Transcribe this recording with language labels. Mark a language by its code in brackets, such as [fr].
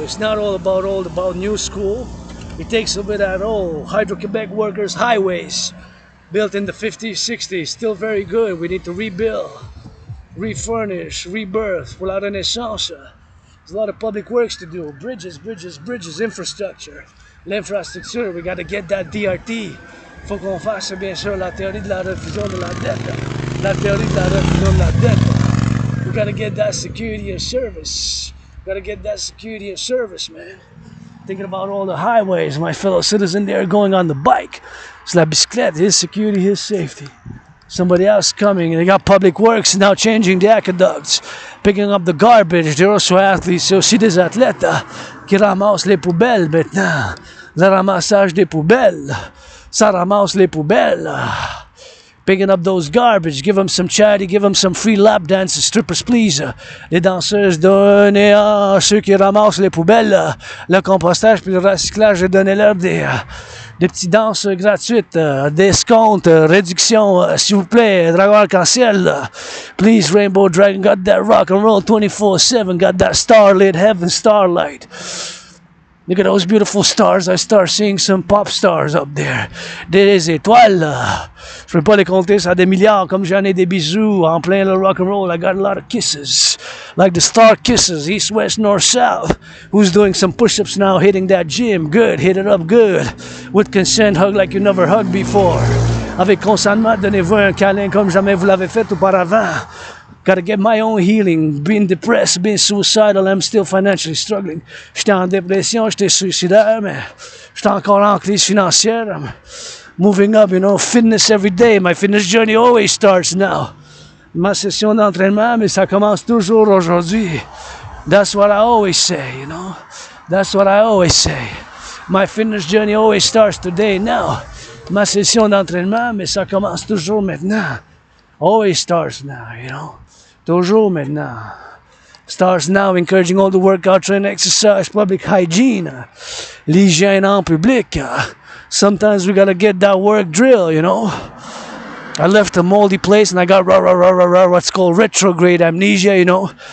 [en] It's not all about new school. It takes a bit of that old Hydro-Quebec workers, highways, built in the 50s, 60s, still very good. We need to rebuild, refurnish, rebirth [fr] pour la renaissance. [en] There's a lot of public works to do. Bridges, infrastructure. L'infrastructure, we got to get that DRT. [fr] Faut qu'on fasse bien sûr la théorie de la refusion de la dette. La théorie de la refusion de la dette. [en] We got to get that security and service. We got to get that security and service, man. Thinking about all the highways, my fellow citizen there going on the bike. It's [fr] la bicyclette, [en] his security, his safety. Somebody else coming, and they got public works now changing the aqueducts, picking up the garbage. They're also athletes, [fr] c'est aussi des athlètes qui ramassent les poubelles maintenant. Le ramassage des poubelles, ça ramasse les poubelles. [en] Picking up those garbage, give them some charity, give them some free lap dances, strippers please. [fr] Les danseuses, donnez à ceux qui ramassent les poubelles le compostage puis le recyclage, donnez-leur des petites danses gratuites, d'escompte, réduction, s'il vous plaît, Dragon Arc-en-Ciel. [en] Please, Rainbow Dragon, got that rock and roll 24/7, got that starlit heaven starlight. Look at those beautiful stars. I start seeing some pop stars up there. [fr] Des étoiles. Je peux pas les compter, ça a des milliards. Comme j'en ai des bisous en plein le rock and roll. [en] I got a lot of kisses. Like the star kisses, east, west, north, south. Who's doing some push-ups now, hitting that gym? Good, hit it up good. With consent, hug like you never hugged before. [fr] Avec consentement, donnez-vous un câlin comme jamais vous l'avez fait auparavant. [en] Gotta get my own healing. Being depressed, being suicidal, I'm still financially struggling. [fr] J'étais en dépression, j'étais suicidaire, mais j'étais encore en crise financière. [en] I'm moving up, you know, fitness every day. My fitness journey always starts now. [fr] Ma session d'entraînement, mais ça commence toujours aujourd'hui. [en] That's what I always say, you know. That's what I always say. My fitness journey always starts today, now. [fr] Ma session d'entraînement, mais ça commence toujours maintenant. [en] Always starts now, you know. [fr] Toujours maintenant. [en] Starts now, encouraging all the workout, training, exercise, public hygiene. [fr] L'hygiène en public. [en] Sometimes we gotta get that work drill, you know. I left a moldy place and I got what's called retrograde amnesia, you know.